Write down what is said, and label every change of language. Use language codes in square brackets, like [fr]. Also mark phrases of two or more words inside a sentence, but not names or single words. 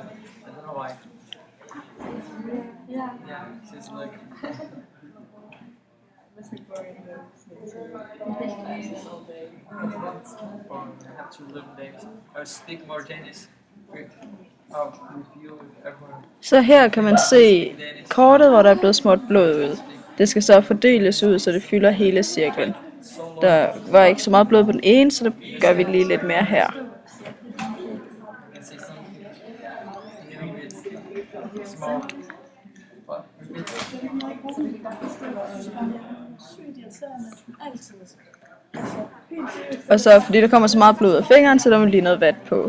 [en] I don't know why. Yeah, she's like. I have to learn names. I speak more Danish with you, with everyone. [da] Så her kan man se kortet, hvor der er blevet smurt blod ud. Det skal så fordeles ud, så det fylder hele cirklen. Der var ikke så meget blod på den ene, så det gør vi lige lidt mere her. Og så fordi der kommer så meget blod af fingeren, så der må lige noget vand på.